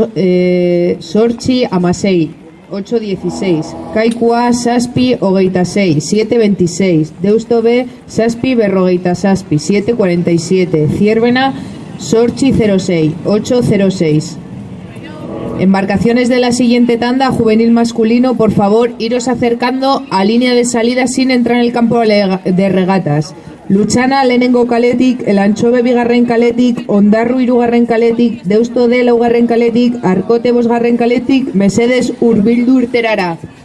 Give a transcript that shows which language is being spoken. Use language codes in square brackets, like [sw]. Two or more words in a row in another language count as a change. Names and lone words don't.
[eu] Sortxi 16, 8-16, Kaikua 7-26, 7-26, Deusto B 7-47, 7-47, Zierbena Sortxi 06, 8-06. [es] Embarcaciones de la siguiente tanda, juvenil masculino, por favor, iros acercando a línea de salida sin entrar en el campo de regatas. [eu] Luchana lehenengo kaletik, Elantxobe bigarren kaletik, Ondarru hirugarren kaletik, Deusto D laugarren kaletik, Arkote bosgarren kaletik, mesedez hurbildu irterara.